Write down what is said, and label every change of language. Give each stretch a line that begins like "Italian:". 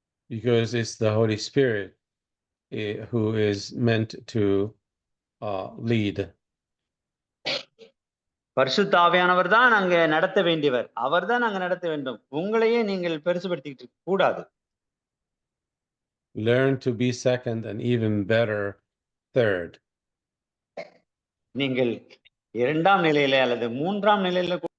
English: Because it's the Holy Spirit who is meant to lead.
Tamil: பரிசுத்த ஆவியானவர் தான் அங்க நடத்த வேண்டியவர், அவர் தான் அங்க நடத்த வேண்டும். உங்களையே நீங்கள் பெருசுபடுத்திக்கிட்டு கூடாது.
English: Learn to be second and even better third.
Tamil: நீங்கள் இரண்டாம் நிலையில அல்லது மூன்றாம் நிலையில